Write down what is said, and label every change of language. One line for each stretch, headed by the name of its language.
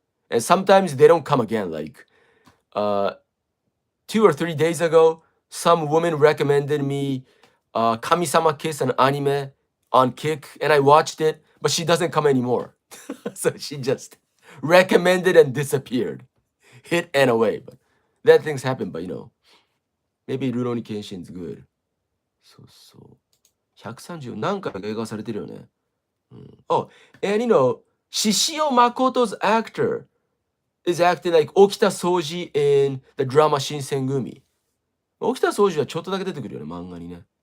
English: And sometimes they don't come again. Like, 2 or 3 days ago, some woman recommended me Kami-sama Kiss, an anime on Kick, and I watched it, but she doesn't come anymore. So she just recommended and disappeared. Hit and away. But that things happen, but maybe Rurouni Kenshin's good.
Japanese: そうそう。 130何回か映画されてるよね。
English: Oh, and Shishio Makoto's actor is acting like Okita Soji in the drama Shinsengumi.
Japanese: 沖田総司はちょっとだけ出てくるよね、漫画にね。